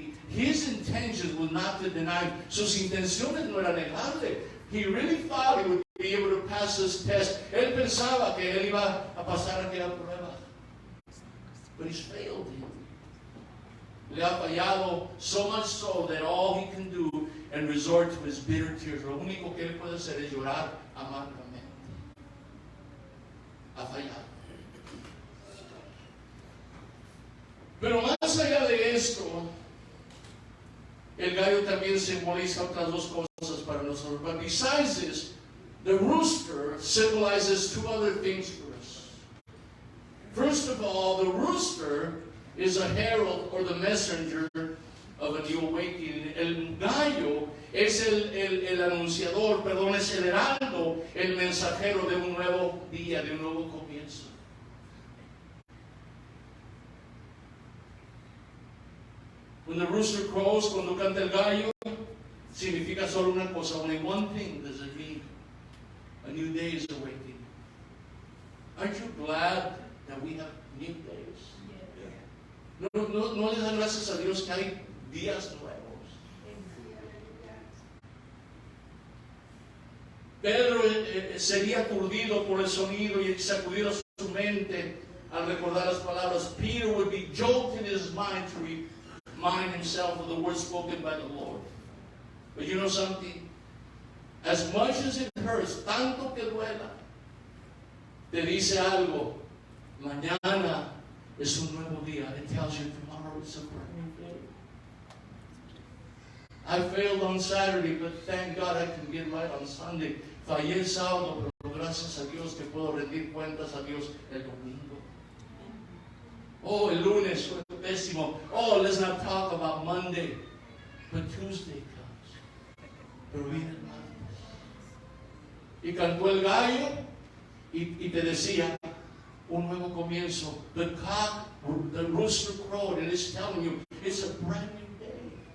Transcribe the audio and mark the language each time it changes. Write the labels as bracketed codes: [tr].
[en] His intentions were not to deny. [es] Sus intenciones no eran negarle. [en] He really thought he would be able to pass this test. [es] Él pensaba que él iba a pasar aquella prueba. [en] But he's failed him. [es] Le ha fallado [en] so much so that all he can do and resort to his bitter tears. [es] Lo único que él puede hacer es llorar amargamente. Ha fallado. Pero más allá de esto, el gallo también simboliza otras 2 cosas para nosotros. [en] But besides this, the rooster symbolizes 2 other things for us. First of all, the rooster is a herald or the messenger of a new awakening. [es] El gallo es el anunciador, perdón, es el heraldo, el mensajero de un nuevo día, de un nuevo comienzo. [en] When the rooster crows, [es] cuando canta el gallo, significa solo una cosa, [en] only one thing does it mean. A new day is awakening. Aren't you glad that we have new days? [es] No le dan gracias a Dios que hay días nuevos. Pedro sería aturdido por el sonido y sacudido su mente al recordar las palabras. [en] Peter would be jolted in his mind to remind himself of the words spoken by the Lord. But you know something? As much as it hurts, [es] tanto que duela, te dice algo. Mañana es un nuevo día. [en] It tells you tomorrow is a brand new day. I failed on Saturday, but thank God I can get right on Sunday. [es] Fallé el sábado, pero gracias a Dios que puedo rendir cuentas a Dios el domingo. Oh, el lunes fue pésimo. [en] Oh, let's not talk about Monday. But Tuesday comes. [es] Pero viene el martes. Y cantó el gallo y te decía, un nuevo comienzo. [en] The rooster crowed and it's telling you it's a brand new day.